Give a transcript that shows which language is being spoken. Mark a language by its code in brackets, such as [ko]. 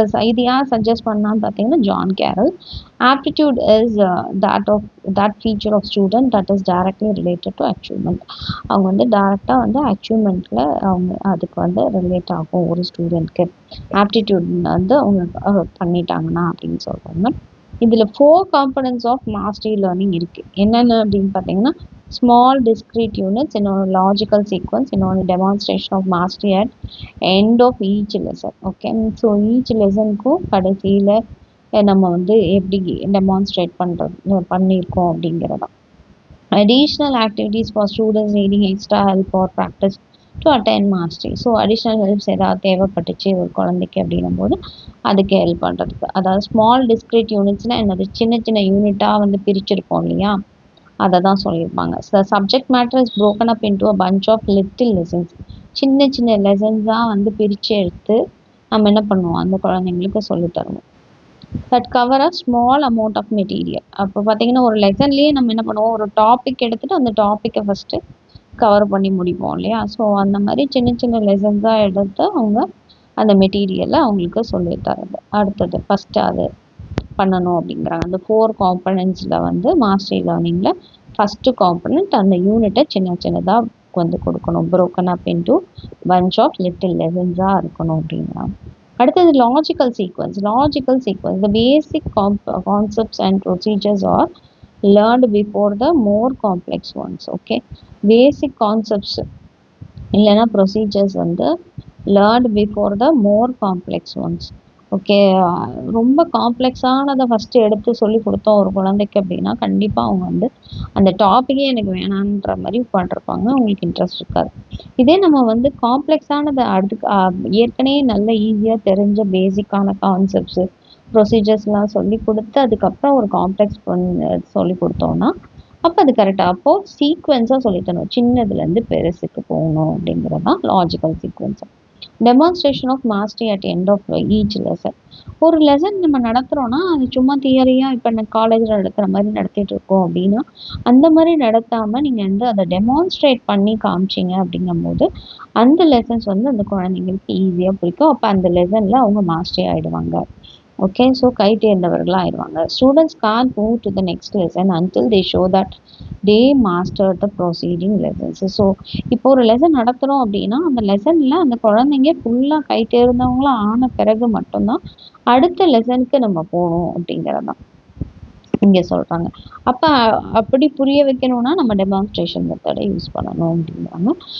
[ta] இது யார் சஜஸ்ட் பண்ணான்னு பார்த்தீங்கன்னா John carol. [en] Aptitude is that feature of student that is directly related to achievement. [ta] அவங்க வந்து டைரெக்டாக வந்து அச்சீவ்மெண்ட்டில் அவங்க அதுக்கு வந்து ரிலேட் ஆகும் ஒரு ஸ்டூடெண்ட்க்கு ஆப்டிடியூட் வந்து அவங்க பண்ணிட்டாங்கன்னா அப்படின்னு சொல்கிறாங்க. இதில் 4 காம்பனன்ட்ஸ் ஆஃப் மாஸ்டரி லேர்னிங் இருக்குது. என்னென்ன அப்படின்னு பார்த்தீங்கன்னா ஸ்மால் டிஸ்க்ரீட் யூனிட்ஸ், இன்னொன்று லாஜிக்கல் சீக்வன்ஸ், இன்னொன்று demonstration of mastery at end of each lesson. Okay, so each லெசனுக்கும் கடைசியில் நம்ம வந்து எப்படி டெமான்ஸ்ட்ரேட் பண்ணியிருக்கோம் அப்படிங்கிறதான். [en] Additional activities for students needing extra help or practice to attain mastery. [ta] So additional helps ஏதாவது தேவைப்பட்டுச்சு ஒரு குழந்தைக்கு அப்படின்னும் போது அதுக்கு ஹெல்ப் பண்ணுறதுக்கு. அதாவது ஸ்மால் டிஸ்க்ரீட் யூனிட்ஸ்னால் என்னது? சின்ன சின்ன யூனிட்டாக வந்து பிரிச்சிருப்போம் இல்லையா? அதை தான் சொல்லியிருப்பாங்க. [en] Subject matter is broken up into a bunch of little lessons. [ta] சின்ன சின்ன லெசன்ஸாக வந்து பிரித்து எடுத்து நம்ம என்ன பண்ணுவோம்? அந்த குழந்தைங்களுக்கு சொல்லித்தரணும். [en] That cover a small amount of material. [ta] அப்போ பார்த்தீங்கன்னா ஒரு லெசன்லேயே நம்ம என்ன பண்ணுவோம்? ஒரு டாபிக் எடுத்துகிட்டு அந்த டாப்பிக்கை ஃபஸ்ட்டு கவர் பண்ணி முடிப்போம் இல்லையா? ஸோ அந்த மாதிரி சின்ன சின்ன லெசன்ஸாக எடுத்து அவங்க அந்த மெட்டீரியலை அவங்களுக்கு சொல்லித்தரது. அடுத்தது ஃபஸ்ட்டு அது பண்ணணும் அப்படிங்கிறாங்க. அந்த 4 காம்பனன்ட்ஸில் வந்து மாஸ்டரி லேர்னிங்கில் ஃபஸ்ட்டு காம்பனண்ட் அந்த யூனிட்டை சின்ன சின்னதாக வந்து கொடுக்கணும். [en] broken up into bunch of little [ta] லெசன்ஸாக இருக்கணும் அப்படிங்கிறாங்க. அடுத்தது [en] Logical sequence. The basic concepts and procedures are learned before the more complex ones. Okay, basic concepts [ta] இல்லைன்னா [en] Procedures வந்து learned before the more complex ones. [ta] Okay, ரொம்ப காம்ப்ளெக்ஸானதை first எடுத்து சொல்லி கொடுத்தோம் ஒரு குழந்தைக்கு அப்படின்னா கண்டிப்பாக அவங்க வந்து அந்த டாப்பிக்கே எனக்கு வேணான்ற மாதிரி உட்காந்துருப்பாங்க, அவங்களுக்கு இன்ட்ரெஸ்ட் இருக்காது. இதே நம்ம வந்து காம்ப்ளெக்ஸானதை ஏற்கனவே நல்ல ஈஸியாக தெரிஞ்ச பேசிக்கான கான்செப்ட்ஸு ப்ரொசீஜர்ஸ்லாம் சொல்லி கொடுத்து அதுக்கப்புறம் ஒரு காம்ப்ளெக்ஸ் சொல்லி கொடுத்தோன்னா அப்போ அது கரெக்டாக அப்போது சீக்வென்ஸாக சொல்லித்தரணும். சின்னதுலேருந்து பெருசுக்கு போகணும் அப்படிங்கிறது தான் logical sequence. Demonstration of mastery at end of each lesson. ஒரு லெசன் நம்ம நடத்துகிறோன்னா அது சும்மா தியரியாக இப்போ நான் காலேஜில் நடத்துகிற மாதிரி நடத்திட்டு இருக்கோம் அப்படின்னா அந்த மாதிரி நடத்தாமல் நீங்கள் வந்து அதை டெமான்ஸ்ட்ரேட் பண்ணி காமிச்சிங்க அப்படிங்கும்போது அந்த லெசன்ஸ் வந்து அந்த குழந்தைங்களுக்கு ஈஸியாக பிடிக்கும். அப்போ அந்த லெசனில் அவங்க மாஸ்டரி ஆகிடுவாங்க. ஓகே, ஸோ கை தேர்ந்தவர்களாக ஆயிடுவாங்க. [en] Students can't move to the next lesson until they show that they mastered the preceding lessons. [ta] So இப்போ ஒரு லெசன் நடத்துகிறோம் அப்படின்னா அந்த லெசனில் அந்த குழந்தைங்க ஃபுல்லாக கை தேர்ந்தவங்களாம் ஆன பிறகு மட்டும்தான் அடுத்த லெசனுக்கு நம்ம போகணும் அப்படிங்கிறது தான் இங்கே சொல்கிறாங்க. அப்போ அப்படி புரிய வைக்கணும்னா நம்ம டெமான்ஸ்ட்ரேஷன் மெத்தடை யூஸ் பண்ணணும் அப்படிங்கிறாங்க.